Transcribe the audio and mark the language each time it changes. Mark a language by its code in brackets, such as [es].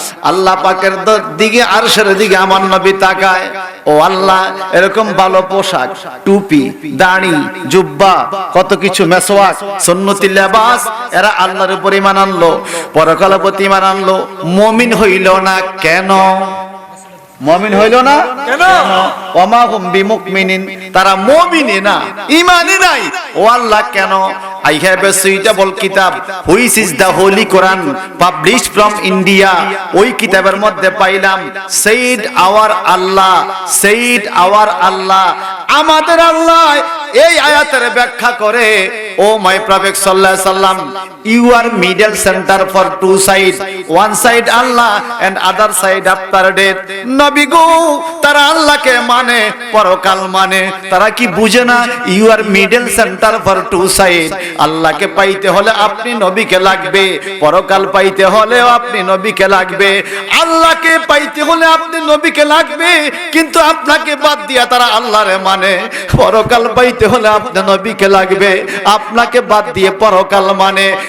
[bn] আল্লাহ পাকের দিকে, আরশের দিকে আমার নবী তাকায়, ও আল্লাহ, এরকম ভালো পোশাক, টুপি, দাড়ি, জুব্বা, কত কিছু, মেসওয়াক, সুন্নতি লেবাস, এরা আল্লাহর উপর ঈমান আনলো, পরকালের প্রতি ঈমান আনলো, মুমিন হইল না কেন? মুমিন হইল না কেন? [ar] ওমা হুম বিমুমিনিন, [bn] তারা মুমিনই না, ঈমানই নাই। ও আল্লাহ, কেন? [en] I have a suitable kitab which is the Holy Quran published from India. [bn] ওই কিতাবের মধ্যে পাইলাম [en] said our Allah, said our Allah, [bn] আমাদের আল্লাহ এই আয়াতের ব্যাখ্যা করে, [en] oh my prophet [bn] সাল্লাল্লাহু আলাইহি সাল্লাম, [en] you are middle center for two sides, one side Allah and other side after death. [bn] নবী গো, তারা আল্লাহকে মানে, পরকাল মানে, তারা কি বুঝে না? [en] you are middle center for two sides. [bn] আল্লাহকে পাইতে হলে আপনি নবীকে লাগবে, পরকাল পাইতে হলেও আপনি নবীকে লাগবে। আল্লাহকে পাইতে হলে আপনি নবীকে লাগবে, কিন্তু আপনাকে বাদ দিয়া তারা আল্লাহরে মানে। পরকাল পাইতে হলে আপনি নবীকে লাগবে, আপনাকে বাদ দিয়ে পরকাল মানে।